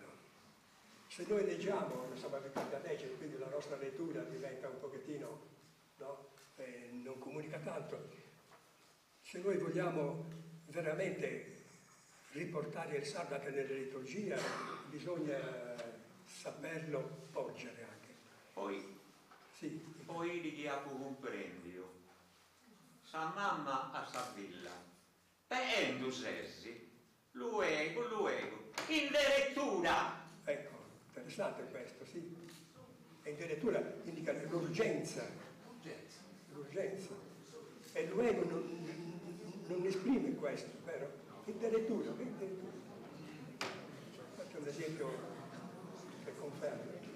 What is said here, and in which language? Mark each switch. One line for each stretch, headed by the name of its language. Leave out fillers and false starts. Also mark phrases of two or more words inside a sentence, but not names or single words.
Italian: Se noi leggiamo, non siamo abituati a leggere, quindi la nostra lettura diventa un pochettino, no? Non comunica tanto. Se noi vogliamo veramente riportare il sardo anche nella liturgia, bisogna saperlo porgere anche. Poi li diamo comprendio.
Sardinian: Sa mamma a sa villa. Peendo sessi, luego, in direttura.
Italian: Ecco, interessante questo, sì. E
Sardinian: in direttura
Italian: indica l'urgenza. E luego non esprime questo, vero?
Sardinian: In direttura.
Italian: Faccio un esempio che conferma.